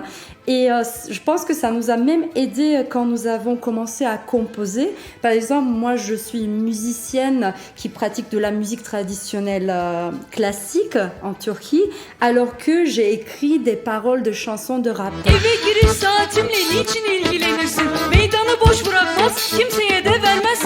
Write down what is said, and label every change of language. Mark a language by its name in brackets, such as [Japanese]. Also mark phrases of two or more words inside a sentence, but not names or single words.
[French] Et je pense que ça nous a même aidé quand nous avons commencé à composer. Par exemple, moi, je suis une musicienne qui pratique de la musique traditionnelle classique en Turquie, alors que j'ai écrit des paroles de chansons de rap. [Turkish] Eve giriş saatimle niçin ilgilenirsin? Meydanı boş bırakmaz, kimseye de vermezsin.